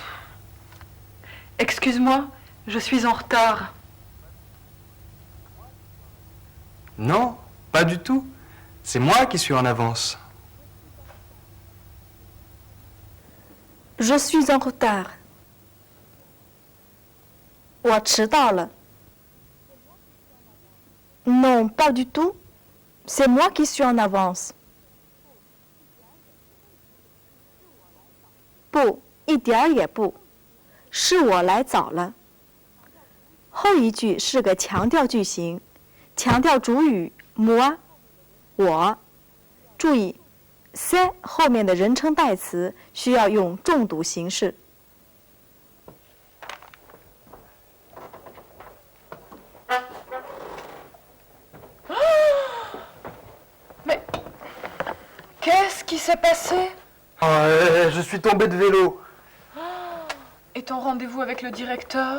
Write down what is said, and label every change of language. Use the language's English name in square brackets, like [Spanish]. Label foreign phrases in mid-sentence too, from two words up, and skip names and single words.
[French] Excuse-moi, je suis en retard. Non, pas du tout. C'est moi qui suis en avance. Je suis en retard。 [Chinese] 我迟到了。 [French] Non, pas du tout. C'est moi qui suis en avance。 [Chinese] 不，一点儿也不，是我来早了。后一句是个强调句型，强调主语 moi， 我。注意 ，c'est 后面的人称代词需要用重读形式。 [French] Mais qu'est-ce qui s'est passé? Je suis tombé de vélo. Et ton rendez-vous avec le directeur?